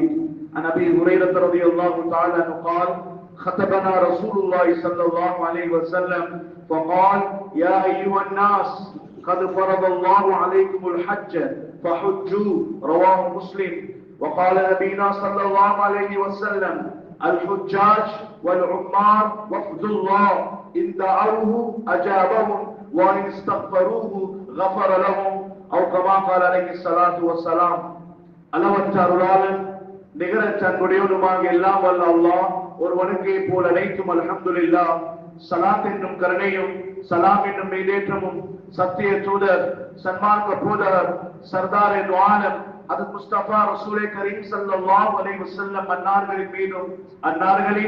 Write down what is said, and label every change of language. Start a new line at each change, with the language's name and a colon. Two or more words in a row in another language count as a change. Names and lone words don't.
Arabic: عن أبي هريرة رضي الله تعالى عنه قال خطبنا رسول الله صلى الله عليه وسلم فقال يا أيها الناس قد فرض الله عليكم الحج فحجوا رواه مسلم. وقال نبينا صلى الله عليه وسلم الحجاج والعمار وفد الله إن دعوه أجابهم وإن استغفروه غفر لهم أو كما قال عليه الصلاة والسلام.
Tamil: அளவற்ற அருளாளன் நிகரற்ற அன்புடையவனுமாக எல்லாம் வல்ல அல்லாஹ் ஒருவனுக்கே போல் அனைத்தும் அல்ஹம்துலில்லாஹ். சலாத் என்னும் கருணையும் சலாம் என்னும் மீதேற்றமும் சத்திய தூதர் சன்மார்க்க போதகர் சர்தார் என் ஆலம் அது முஸ்தபா ரசூலே கரீம்
Arabic: صلى الله عليه وسلم
Tamil: அன்னார்களின் மீதும் அன்னார்களின்